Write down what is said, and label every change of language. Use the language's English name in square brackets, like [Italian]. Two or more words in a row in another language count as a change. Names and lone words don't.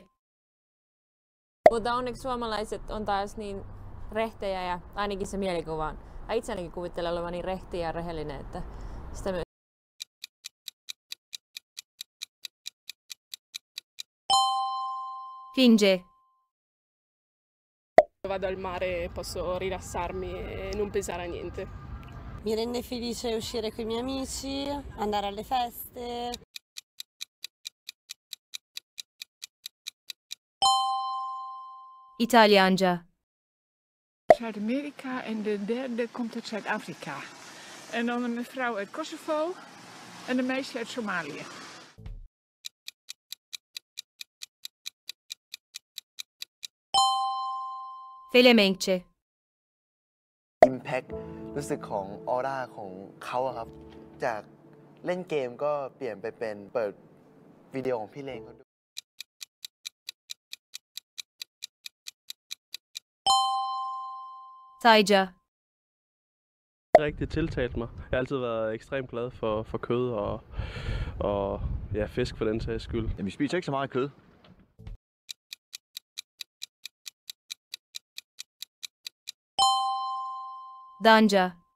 [Finnish] Mutta onneksi suomalaiset on taas niin rehtejä ja ainakin se mielikuva on. Itse ainakin kuvittelen olevan niin rehti ja rehellinen, että sitä myös. [Turkish] Fince. [Italian] vado al mare e posso rilassarmi e non pensare a niente. Mi rende felice uscire con i miei amici, andare alle feste. [Turkish] İtalyanca. [Dutch] Zuid-Amerika en de derde komt uit Zuid-Afrika. En dan een mevrouw uit Kosovo en een meisje uit Somalië. [Turkish] Felemenkçe. [Thai] Impact รู้สึกของออร่าของเขาอะครับจากเล่นเกมก็เปลี่ยนไปเป็นเปิดวิดีโอของพี่เลงเขาดู [Turkish] Tayca. [Danish] rigtig tiltalt mig. Jeg har altid været ekstremt glad for kød og ja, fisk for den sags skyld. Jamen, vi spiser ikke så meget kød. [Turkish] Danca.